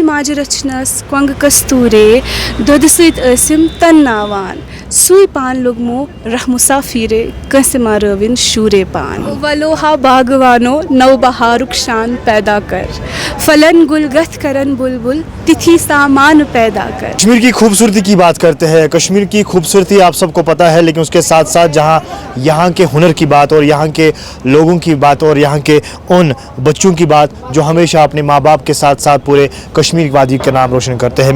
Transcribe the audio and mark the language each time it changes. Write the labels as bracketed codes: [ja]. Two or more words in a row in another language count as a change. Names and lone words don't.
[ks] माज रचनस क्वंग कस्तूरे दद सत ٲسِم तन्नावान सुई पान लुगमो रह मुसाफिरे कंसे मारविन शूरे पान वलोहा बागवानो नव बहारुक शान पैदा कर फलन गुलगत करन बुलबुल तिथि सामान पैदा कर। [hi] कश्मीर की खूबसूरती की बात करते हैं। कश्मीर की खूबसूरती आप सबको पता है, लेकिन उसके साथ साथ जहाँ यहाँ के हुनर की बात और यहाँ के लोगों की बात और यहाँ के उन बच्चों की बात जो हमेशा अपने माँ बाप के साथ साथ पूरे कश्मीर वादी का नाम रोशन करते हैं।